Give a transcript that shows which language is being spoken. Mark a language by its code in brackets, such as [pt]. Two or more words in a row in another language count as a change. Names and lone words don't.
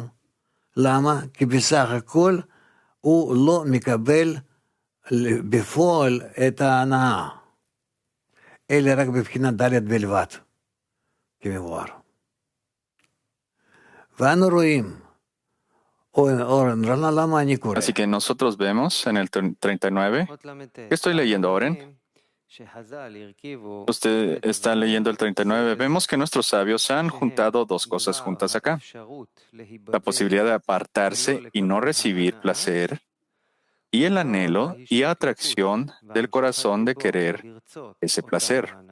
[he] למה? כי בסך הכל הוא לא מקבל בפועל את ההנאה, אלא רק בבחינת ד' בלבד, כמבואר. ואנו רואים, [es] así que nosotros vemos en el 39, ¿qué estoy leyendo, Oren? Usted está leyendo el 39. Vemos que nuestros sabios han juntado dos cosas juntas acá: la posibilidad de apartarse y no recibir placer, y el anhelo y atracción del corazón de querer ese placer.